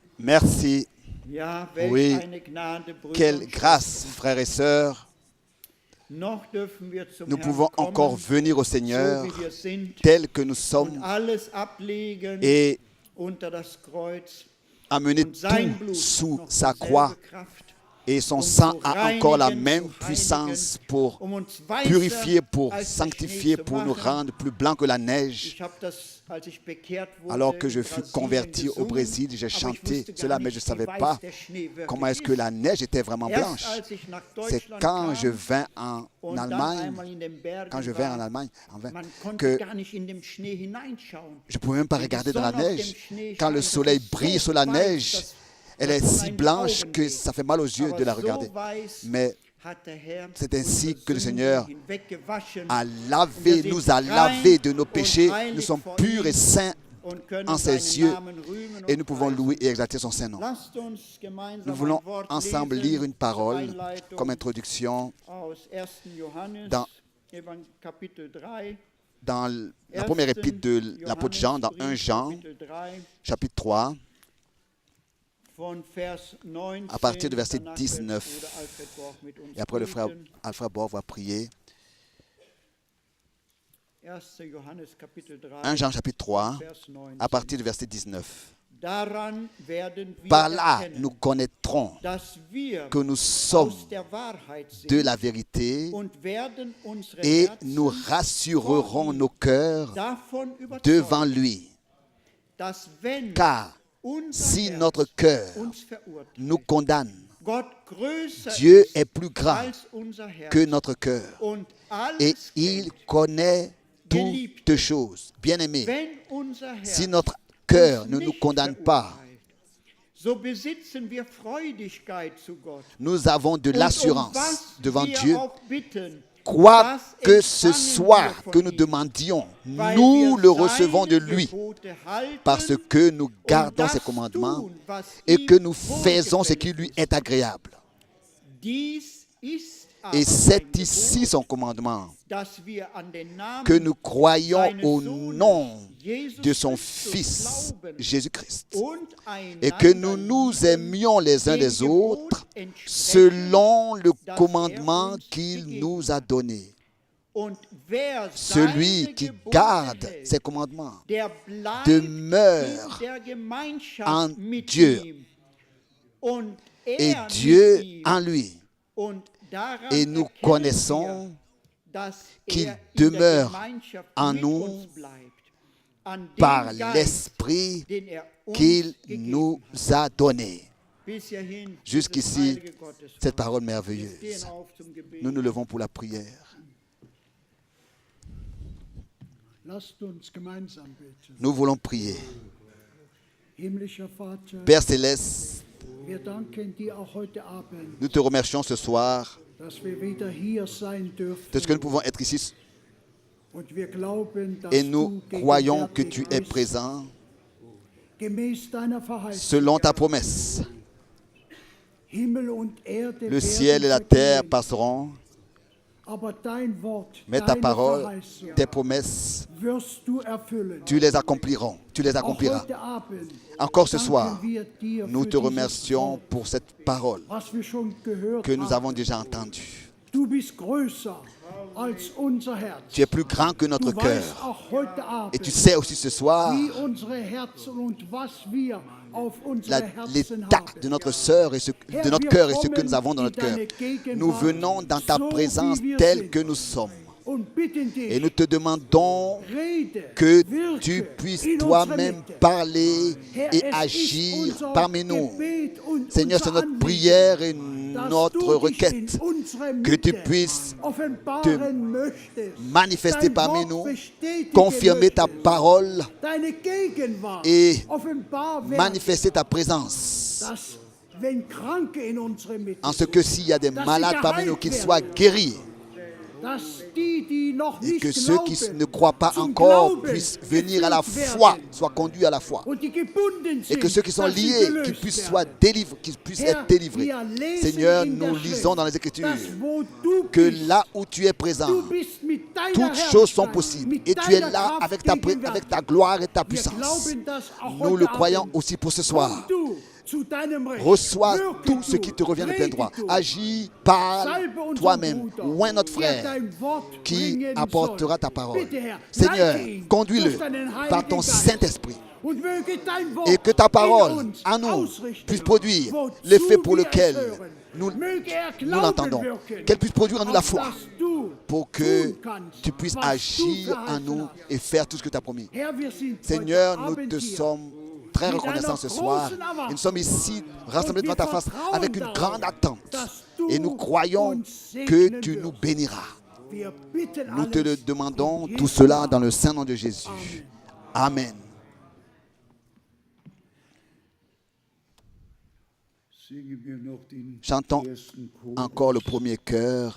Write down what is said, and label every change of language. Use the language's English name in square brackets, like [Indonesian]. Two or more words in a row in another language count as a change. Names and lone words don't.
[French] Merci. [German] Ja, welch [French] Oui, [German] eine Gnade, Brüder [French] quelle [German] und [French] grâce, frères et sœurs. [German] Noch dürfen wir zum [French] Nous [German] Herrn [French] pouvons encore [German] kommen, [French] venir au [German] so [French] Seigneur [German] wie wir sind, [French] tels que nous [German] und [French] sommes [German] alles ablegen [French] et [German] unter das Kreuz [French] amener [German] und sein [French] tout [German] Blut [French] sous [German] noch [French] sa [German] dieselbe [French] croix. [German] Kraft, [French] Et son [German] um [French] sang [German] zu [French] a encore la [German] reinigen, [French] même [German] zu [French] puissance [German] heiligen, [French] pour [German] um uns weißer [French] purifier, pour [German] als der [French] sanctifier, [German] Schnee zu [French] pour nous [German] machen. [French] rendre plus blancs que la neige. [German] Ich habe das, als ich bekehrt wurde, [French] Alors que je [German] in [French] fus [German] Brasilien [French] converti au [German] gesungen, [French] Brésil, j'ai [German] aber ich [French] chanté [German] wusste gar [French] cela, mais je ne [German] nicht, [French] savais [German] wie [French] pas [German] weiß der Schnee wirklich [French] comment est-ce que [German] ist. [French] la neige était vraiment [German] Erst [French] blanche. [German] als ich nach [French] C'est [German] Deutschland [French] quand je [German] kam [French] vins en [German] und dann [French] Allemagne, [German] einmal in den Bergen [French] quand je vins en [German] war, [French] Allemagne, [German] man konnte [French] que [German] gar nicht in den Schnee hineinschauen. [French] je ne pouvais même pas [German] Wenn die [French] regarder dans la [German] Sonne auf dem [French] neige. [German] Schnee [French] Quand le [German] scheint, [French] soleil [German] das ist [French] brille [German] so [French] sur la [German] weiß, [French] neige, [German] dass [French] elle est [German] das [French] si [German] allein die [French] blanche [German] Augen [French] que [German] weht. [French] ça fait mal aux yeux [German] Aber [French] de la [German] so [French] regarder. [German] weiß [French] Mais [German] hat der Herr [French] c'est ainsi [German] unsere [French] que le [German] Sünden [French] Seigneur [German] hinweggewaschen [French] a [German] und [French] lavé, [German] wir sind [French] nous a [German] rein [French] lavé de nos [German] und [French] péchés. [German] heilig [French] Nous sommes [German] vor [French] purs [German] ihm [French] et saints [German] und können [French] en ses [German] seinen [French] yeux [German] Namen rühmen [French] et [German] und [French] nous pouvons [German] preisen. [French] louer et exalter son Saint-Nom. [German] Lasst uns gemeinsam [French] Nous voulons [German] ein Wort [French] ensemble [German] lesen [French] lire une [German] zur [French] parole [German] Einleitung [French] comme introduction [German] aus 1. Johannes, [French] dans- [German] Kapitel 3. [French] dans la première épître de l'apôtre Jean, dans 1 Jean, [German] Kapitel 3, [French] chapitre 3, [German] von Vers 19, [French] à partir du verset [German] danach wird [French] 19. [German] Bruder Alfred Borch mit uns [French] Et après, le frère [German] beten. [French] Alfred Borg va prier. [German] 1. Johannes Kapitel 3, [French] 1 Jean, chapitre 3, [German] Vers 19. [French] à partir du verset 19. [German] Daran werden wir [French] Par là, [German] erkennen, [French] nous connaîtrons [German] dass wir [French] que nous sommes [German] aus der Wahrheit sind [French] de la vérité [German] und werden unsere [French] et [German] Herzen [French] nous rassurerons nos cœurs [German] davon [French] devant [German] überzeugen, [French] lui. [German] dass wenn [French] Car [German] unser [French] si [German] Herz [French] notre cœur [German] uns verurteilt, [French] nous condamne, [German] Gott größer [French] Dieu [German] ist [French] est plus grand [German] als unser Herz [French] que notre cœur [German] und alles [French] et il [German] kennt. [French] connaît toutes choses. Bien-aimés, [German] Wenn unser Herz [French] si notre cœur [German] uns [French] ne nous [German] nicht [French] condamne pas, [German] verurteilt, so besitzen wir Freudigkeit zu Gott. [French] nous avons de [German] Und [French] l'assurance [German] was [French] devant [German] wir [French] Dieu. [German] auch bitten, [French] Quoi [German] das [French] que ce [German] empfangen [French] soit [German] wir von [French] que nous [German] ihm, [French] demandions, [German] weil [French] nous [German] wir [French] le recevons de [German] seine [French] lui [German] Gebote halten [French] parce que nous [German] und [French] gardons [German] das [French] ses commandements [German] tun, was [French] et [German] ihm [French] que nous faisons ce qui [German] wohlgefällig [French] lui est agréable. [German] Dies ist aber [French] Et c'est [German] ein [French] ici [German] Gebot, [French] son commandement, [German] dass wir an den Namen [French] que nous croyons [German] seines [French] au [German] Sohnes, [French] nom [German] Jesus [French] de son [German] Christus, [French] Fils, [German] glauben [French] Jésus-Christ, [German] und [French] et que nous [German] einander [French] nous [German] lieben, [French] aimions les uns [German] dem [French] les [German] Gebot [French] autres [German] entsprechen, [French] selon le [German] das [French] commandement [German] uns [French] qu'il [German] gegeben [French] nous a donné. [German] und wer [French] Celui [German] seine [French] qui [German] Gebote [French] garde [German] hält, [French] ses commandements [German] der bleibt [French] demeure [German] in der Gemeinschaft [French] en [German] mit [French] Dieu [German] ihm und [French] et [German] er [French] Dieu [German] mit ihm. [French] en lui. [German] Und daran [French] Et nous [German] erkennen [French] connaissons [German] wir, dass [French] qu'il [German] er in der [French] demeure [German] Gemeinschaft [French] en [German] mit [French] nous [German] uns bleibt, an dem [French] par [German] Geist, [French] l'Esprit [German] den er uns [French] qu'il [German] gegeben [French] nous [German] hat. [French] a donné. [German] Bis hierhin [French] Jusqu'ici, [German] dieses heilige Gotteswort. [French] cette parole [German] Wir [French] merveilleuse. [German] stehen auf zum Gebet. [French] Nous nous levons pour la prière. [German] Lasst uns gemeinsam beten. [French] Nous voulons prier. [German] Himmlischer Vater, [French] Père Céleste, [German] wir danken dir auch heute Abend, [French] nous te remercions ce soir [German] dass wir wieder hier sein [French] de ce que nous [German] dürfen. [French] pouvons être ici [German] Und wir glauben, dass [French] et nous [German] du [French] croyons que [German] gegenwärtig [French] tu es [German] bist, [French] présent [German] gemäß deiner Verheißung. [French] selon ta promesse. [German] Himmel und Erde [French] Le ciel et la [German] werden [French] terre [German] vergehen, [French] passeront, [German] aber dein Wort, [French] mais ta [German] deine [French] parole, [German] Verheißung [French] tes promesses, [German] wirst du erfüllen. [French] tu les accomplirons, tu les [German] Auch [French] accompliras. [German] heute Abend [French] Encore ce [German] danken [French] soir, [German] wir dir [French] nous [German] für [French] te [German] dieses [French] remercions [German] Wort, [French] pour cette parole [German] was wir schon gehört [French] que nous [German] haben. [French] avons déjà entendue. [German] Du bist größer als unser Herz. [French] Tu es plus grand que notre [German] Du weißt [French] cœur. [German] auch heute [French] Et tu [German] Abend, [French] sais aussi ce soir [German] wie unsere Herzen und was wir auf unsere Herzen [French] l'état [German] haben. [French] de notre sœur et de notre cœur et ce que nous avons dans notre cœur. Nous venons dans ta présence telle que nous sommes. [German] Und bitten [French] Et [German] dich, [French] nous te demandons [German] rede, [French] que [German] wirke [French] tu puisses [German] in [French] toi-même [German] unserer Mitte. [French] parler [German] Herr, [French] et [German] es ist [French] agir [German] unser [French] parmi nous. [German] Gebet und [French] Seigneur, c'est [German] unser [French] notre [German] Anliegen, [French] prière et [German] dass [French] notre [German] du dich [French] requête [German] in unserer [French] que tu [German] Mitte [French] puisses [German] offenbaren möchtest, [French] manifester [German] dein [French] parmi [German] Wort [French] nous, [German] bestätigen [French] confirmer ta [German] möchtest, [French] parole [German] deine Gegenwart [French] et [German] offenbar werden, [French] manifester ta présence. [German] dass wenn Kranke in unserer Mitte [French] En ce que s'il y a des [German] dass sie [French] malades parmi nous, [German] geheilt [French] qu'ils [German] werden. [French] soient guéris. [German] dass die noch [French] Et [German] nicht [French] que ceux qui [German] glauben, [French] ne croient pas [German] zum [French] encore [German] Glauben [French] puissent venir à la [German] geführt [French] foi, [German] werden. [French] soient conduits à la foi. [German] Und die gebunden [French] Et [German] sind, [French] que ceux qui sont [German] dass sie [French] liés, [German] gelöst [French] qu'ils puissent, [German] werden. [French] soient délivrés, qu'ils puissent [German] Herr, [French] être délivrés. [German] wir lesen [French] Seigneur, [German] in [French] nous [German] der [French] lisons [German] Schrift, [French] dans les Écritures [German] dass wo du [French] que [German] bist, [French] là où tu es présent, [German] du bist mit deiner [French] toutes choses sont [German] Herrlichkeit, [French] possibles. [German] mit [French] Et tu es [German] deiner [French] là [German] Kraft [French] avec ta [German] gegenwärtig. [French] gloire et ta [German] Wir [French] puissance. [German] glauben das auch [French] Nous [German] heute [French] le croyons [German] Abend. [French] aussi pour ce soir. [German] Komm du zu deinem Recht. [French] Reçois [German] Wirke [French] tout ce [German] du, [French] qui te revient de plein [German] rede [French] droit. [German] du. [French] Agis, parle [German] Salbe unseren [French] toi-même. [German] Bruder, [French] Oint notre [German] der [French] frère [German] dein Wort [French] qui [German] bringen [French] apportera [German] soll. [French] ta parole. [German] Bitte, Herr, [French] Seigneur, [German] leite ihn [French] conduis-le [German] durch deinen [French] par ton [German] Heiligen Geist. [French] Saint-Esprit. [German] Und möge dein Wort [French] Et que ta [German] in [French] parole [German] uns [French] en nous [German] ausrichten, [French] puisse produire [German] wozu [French] l'effet pour [German] wir es [French] lequel [German] hören. [French] nous [German] Möge er [French] nous [German] Glauben [French] l'entendons. [German] wirken, [French] Qu'elle puisse produire en nous la [German] auf [French] foi [German] dass du [French] pour que [German] tun kannst, [French] tu puisses [German] was du [French] agir en [German] verheißen [French] nous [German] hast. [French] et faire tout ce que tu as promis. [German] Herr, wir sind [French] Seigneur, [German] heute [French] nous [German] Abend [French] te [German] hier [French] sommes très [German] mit [French] reconnaissants [German] einer [French] ce soir. [German] großen Erwartung. [French] Et nous sommes ici rassemblés devant ta face [German] vertrauen [French] avec une [German] darauf, [French] grande attente. [German] dass du [French] Et nous croyons [German] uns [French] que [German] segnen [French] tu nous [German] wirst. [French] béniras. [German] Wir bitten [French] Nous te le [German] alles [French] demandons, [German] in [French] tout [German] Jesu [French] cela [German] Namen. [French] dans le Saint nom de Jésus. [German] Amen. [French] Chantons encore le premier chœur.